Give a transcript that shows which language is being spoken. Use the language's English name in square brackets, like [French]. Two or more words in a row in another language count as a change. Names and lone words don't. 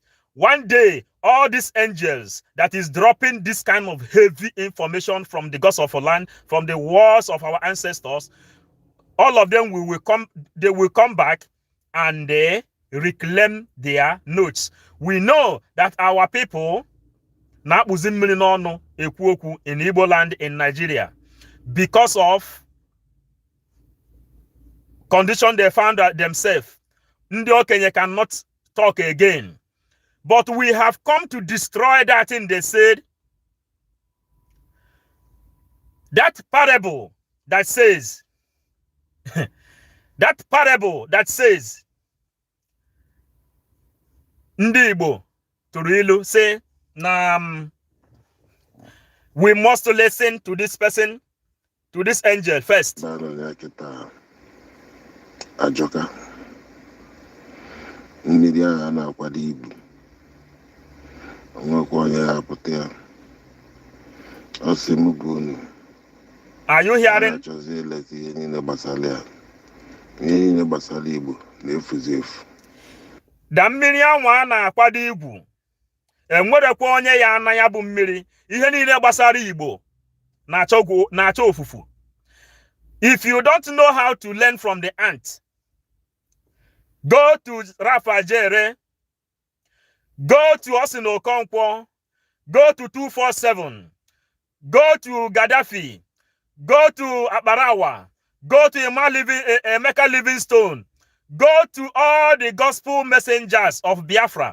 [English] One day, all these angels that is dropping this kind of heavy information from the gods of our land, from the wars of our ancestors, all of them they will come back and they reclaim their notes. We know that our people in Igbo land in Nigeria, because of condition they found themselves, [Igbo] ndị okenye [English] cannot talk again. But we have come to destroy that thing they said. That parable that says, [Igbo] ndị Igbo tụrụ ilu [English] say, we must listen to this person, to this angel first. [Igbo] Ajoka. Mmiri agha na-akwado ibu. Onwekwa onye hapụta ya. Ọ sị m bụ unu. [English] Are you hearing? [Igbo] Achọzi ileta ihe niile gbasara ya. Ihe niile gbasara Igbo na-efuzi efu. Da mmiri anwa na-akwado igwu. Enwerekwa onye ya ana ya bụ mmiri. Ihe niile gbasara Igbo na-achọ ofufu. [English] If you don't know how to learn from the ant, go to Rafa Jere, go to Osino Okonkwo, go to 247, go to Gaddafi, go to Abarawa, go to Emeka Livingstone, go to all the gospel messengers of Biafra.